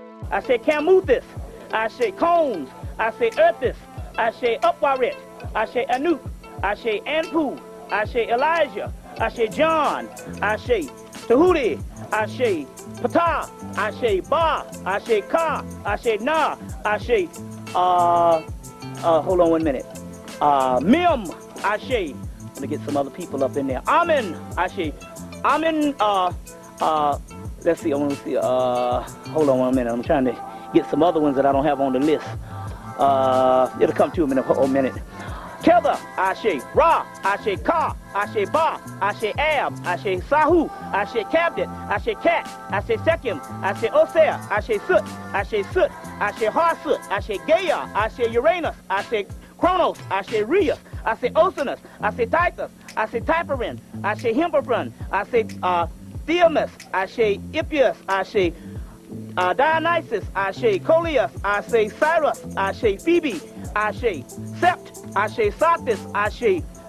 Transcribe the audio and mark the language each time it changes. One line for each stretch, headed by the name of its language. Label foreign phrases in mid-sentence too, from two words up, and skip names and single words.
English: Ashe Camuthis, Ashe Combs, Ashe Earthis, Ashe Upwarit, Ashe Anu, Ashe Anpu, Ashe Elijah, Ashe John, Ashe Tahuti, Ashe Ptah, Ashe Ba, Ashe Ka, Ashe Na, Ashe, hold on 1 minute. Mim, Ashe. Let me get some other people up in there. Amen, Ashe. Amen, let's see, I want to see, hold on 1 minute. I'm trying to get some other ones that I don't have on the list. It'll come to me in a minute. Tether, Ashe, Ra, Ashe, Ka, Ashe, Ba, Ashe, Ab, Ashe, Sahu, Ashe, Cabdet, Ashe, Cat, Ashe, Sekim, Ashe, Osea, Ashe, Sut, Ashe, Sut, Ashe, Harsut, Ashe, Gaia, Ashe, Uranus, Ashe, Chronos, Ashe, Rias, Ashe, Osinus, Ashe, Titus, Ashe, Typerin, Ashe, Himperfrun, Ashe, Theomus, Ashe, Ippius, Ashe, Dionysus, Ashe, Coleus, Ashe, Cyrus, Ashe, Phoebe, Ashe, Sept, Ashe, Satis, Ashe,